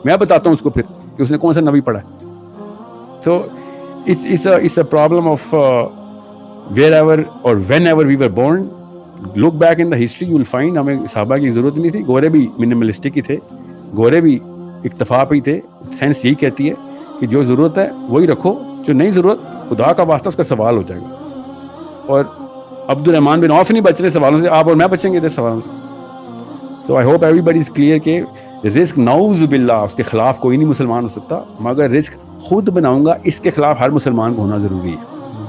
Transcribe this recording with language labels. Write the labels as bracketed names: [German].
[Urdu] میں بتاتا ہوں اس کو پھر کہ اس نے کون سا نبی پڑھا ہے. [English] So it's a problem of wherever or whenever we were born. Look back in the history, you will find [Urdu] ہمیں صحابہ کی ضرورت نہیں تھی. گورے بھی منیملسٹک ہی تھے, گورے بھی اکتفا پہ ہی تھے. سائنس یہی کہتی ہے کہ جو ضرورت ہے وہی رکھو, جو نہیں ضرورت خدا کا واسطہ اس کا سوال ہو جائے گا. اور عبد الرحمن بن عوف نہیں بچ رہے سوالوں سے, آپ اور میں بچیں گے ادھر سوالوں سے. [English] So I hope everybody is clear [Urdu] کہ رزق نعوذ باللہ اس کے خلاف کوئی نہیں مسلمان ہو سکتا, مگر رزق خود بناؤں گا اس کے خلاف ہر مسلمان کو ہونا ضروری ہے.